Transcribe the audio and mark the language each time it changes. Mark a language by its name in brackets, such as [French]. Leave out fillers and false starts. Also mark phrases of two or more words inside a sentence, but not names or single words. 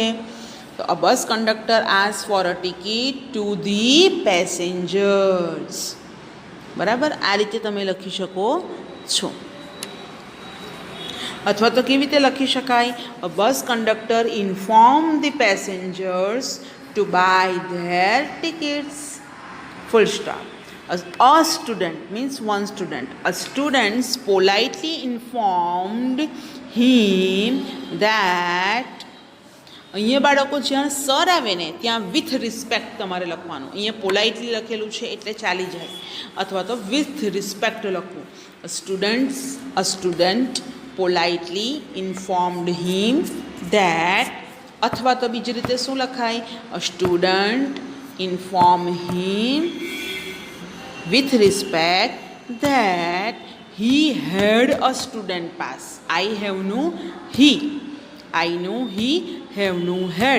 [English] તો a bus conductor ask for a ticket to the passengers. [Gujarati] બરાબર, આ રીતે તમે લખી શકો છો. અથવા તો કેવી રીતે લખી શકાય? [English] a bus conductor inform the passengers to buy their tickets. Full stop. A student means one student. A student politely informed him that. [Gujarati] અહીંયા બાળકો જ્યાં સર આવે ને ત્યાં [English] with respect [Gujarati] તમારે લખવાનું. અહીંયા પોલાઇટલી લખેલું છે એટલે ચાલી જાય, અથવા તો [English] with respect [Gujarati] લખવું. [English] A student politely informed him that. [Gujarati] અથવા તો બીજી રીતે શું લખાય? [English] a student inform him with respect that he had a student pass. [Gujarati] આઈ હેવનું હી, આઈનું હી, હેવનું હેડ.